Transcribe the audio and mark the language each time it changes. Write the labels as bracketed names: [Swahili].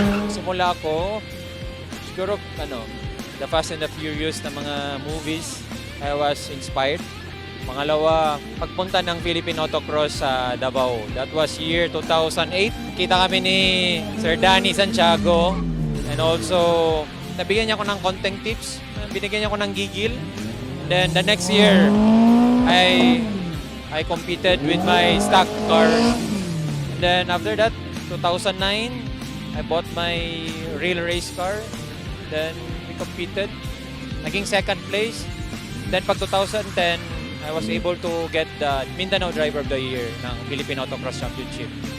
[Filipino] Simula ko, siguro The Fast and the Furious na mga movies, [English] I was inspired. [Filipino] Pangalawa, pagpunta ng Philippine Autocross sa Davao. [English] That was year 2008. [Filipino] Kita kami ni [English] Sir Danny Santiago. And also, [Filipino] nabigyan niya ako ng konting tips. Binigyan niya ako ng gigil. [English] And then the next year, I competed with my stock car. And then after that, 2009, I bought my real race car. Then we competed. [Filipino] Naging [English] second place. Then pag 2010, I was able to get the Mindanao Driver of the Year ng Philippine Autocross Championship.